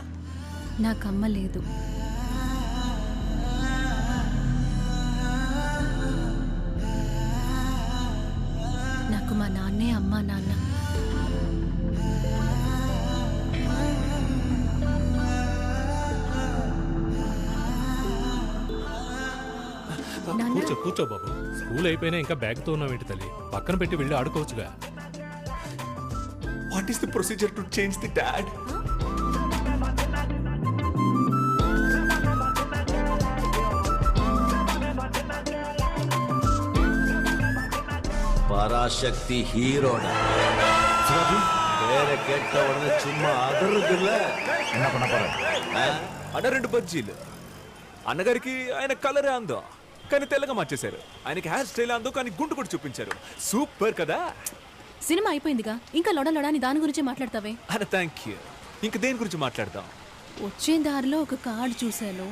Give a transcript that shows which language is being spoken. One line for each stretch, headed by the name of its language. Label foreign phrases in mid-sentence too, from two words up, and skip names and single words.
Telugu: నాకమ్మ లేదు. నాకు మా నాన్నే అమ్మ, నాన్న. కూర్చో కూర్చో బాబు. స్కూల్ అయిపోయినా ఇంకా బ్యాగ్తో ఉన్నావేంటి తల్లి? పక్కన పెట్టి వెళ్ళి ఆడుకోవచ్చుగా.
English: What is the procedure to change the dad?
Tamil: பராசக்தி ஹீரோட வேற கேட்ட உடனே சும்மா அதிருக்குல்ல. என்ன பண்ண போற?
Telugu: అన్న 2 బజ్జీలు. అన్నగారికి ఆయన కలరే అందో కానీ తెల్లగా మార్చేశారు. ఆయనకి
English: hair style
Telugu: అందో కానీ గుండు కూడా చూపించారు. సూపర్ కదా. సినిమా అయిపోయిందిగా, ఇంకా లొడని దాని గురించే మాట్లాడతావే. అన్న
English: thank you.
Telugu: ఇంక దేని గురించి మాట్లాడదాం? వచ్చే దారిలో ఒక కార్డు చూశాను.